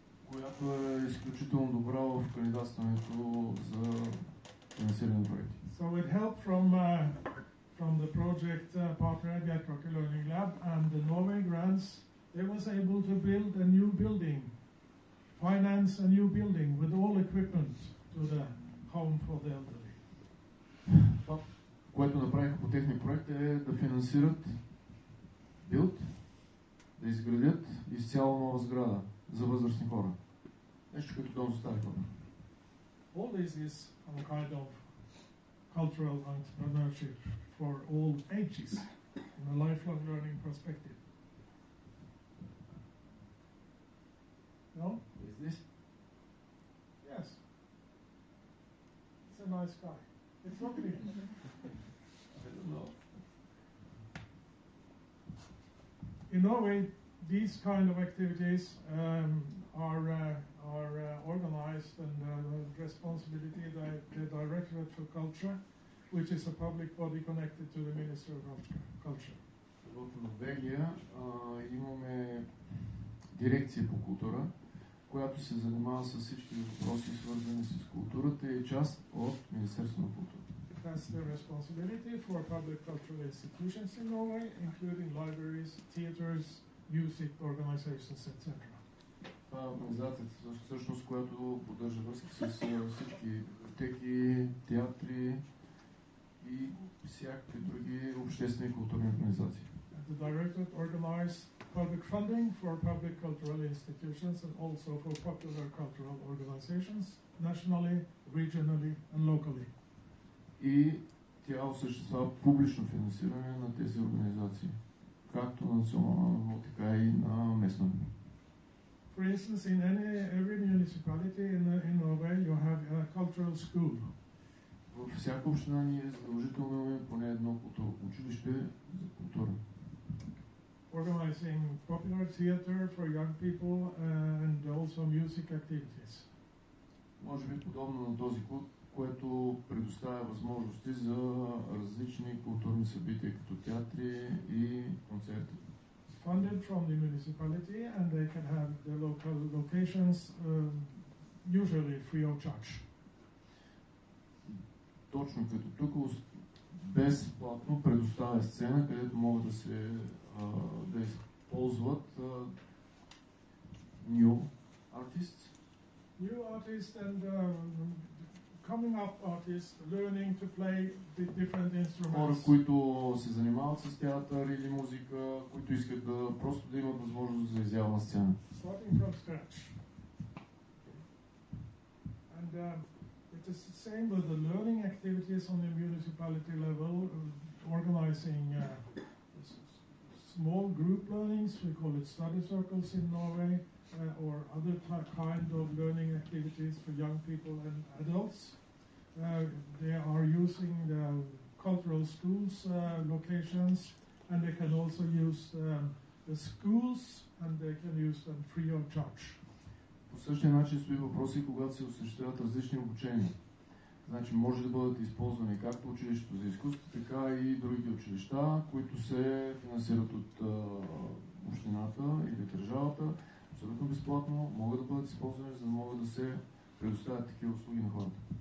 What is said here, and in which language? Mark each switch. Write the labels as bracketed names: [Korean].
[Bulgarian] Която е изключително добра в кандидатстването за финансиране на проекти. [English] So with help from the project partner Bjerkbakke Learning Lab and the Norway grants, they was able to build a new building, finance a new building with all equipment to the home for the elderly. [Bulgarian] Това, което направиха по техния проект е да финансират да изградят изцяло нова сграда за възрастни хора. Нещо като дом за стари хора. [English] All this is a kind of cultural entrepreneurship for all ages in a lifelong learning perspective. No? Is this? Yes. It's a nice guy. It's not me. I don't know. In Norway, these kind of activities are organized and responsibility of the Directorate for Culture, which is a public body connected to the Ministry of Culture. [Bulgarian] В Норвегия имаме дирекция по култура, която се занимава с всички въпроси, свързани с културата и е част от Министерството на културата. [English] It has the responsibility for public cultural institutions in Norway, including libraries, theaters, music organizations, etc. [Bulgarian] Това е организацията, всъщност, която поддържа връзки с всички библиотеки, театри и всякакви други обществени и културни организации. [English] The Directorate organized public funding for public cultural institutions and also for popular cultural organizations, nationally, regionally and locally. [Bulgarian] И тя осъществява публично финансиране на тези организации, както национално, така и на местно. [English] For instance, in every municipality in Norway, you have a cultural school. [Bulgarian] Във всяка община ние задължително имаме поне едно училище за култура. [English] organizing popular theater for young people and also music activities. [Bulgarian] Може би подобно на този клуб, което предоставя възможности за различни културни събития, като театри и концерти. [English] Funded from the municipality, and they can have the local locations, usually free of charge. [Bulgarian] Точно като тук безплатно предоставя сцена, където могат да използват [English] new artists. New artists and coming up artists learning to play the different instruments. [Bulgarian] Хора, които се занимават с театър или музика, които искат просто да имат възможност за изява на сцена. [English] Starting from scratch. And it is the same with the learning activities on the municipality level, organizing small group learnings. We call it study circles in Norway, or other kind of learning activities for young people and adults. They are using the cultural schools locations, and they can also use the schools, and they can use them free of charge. [Bulgarian] По същия начин стои въпроси, когато се осъществяват различни обучения. Значи може да бъдат използвани както училището за изкуство, така и другите училища, които се финансират от общината или държавата, абсолютно безплатно, могат да бъдат използвани, за да могат да се предоставят такива услуги на хората.